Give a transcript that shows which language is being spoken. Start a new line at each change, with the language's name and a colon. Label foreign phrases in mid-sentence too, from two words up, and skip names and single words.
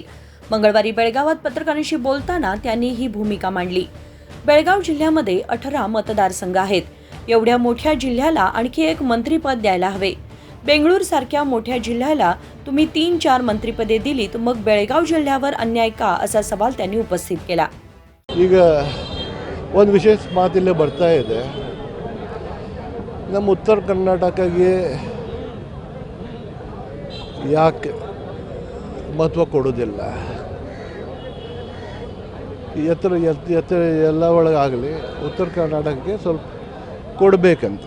Marathi: मंगळवारी बेळगावात पत्रकारांशी बोलताना त्यांनी ही भूमिका मांडली। बेळगाव जिल्ह्यामध्ये 18 मतदारसंघ आहेत। एवढ्या मोठ्या जिल्ह्याला आणखी एक मंत्रिपद द्यायला हवे। बेंगळूर सारख्या मोठ्या जिल्ह्याला तुम्ही 3-4 मंत्रिपदे दिलीत, मग बेळगाव जिल्ह्यावर अन्याय का, असा सवाल त्यांनी उपस्थित केला।
Kannada: ಈಗ ಒಂದು ವಿಶೇಷ ಮಾತಿಲ್ಲೇ ಬರ್ತಾ ಇದೆ। ನಮ್ಮ ಉತ್ತರ ಕರ್ನಾಟಕಕ್ಕೆ ಯಾಕೆ ಮಹತ್ವ ಕೊಡೋದಿಲ್ಲ? ಎತ್ತರ ಎಲ್ಲ ಒಳಗಾಗಲಿ ಉತ್ತರ ಕರ್ನಾಟಕಕ್ಕೆ ಸ್ವಲ್ಪ ಕೊಡಬೇಕಂತೆ।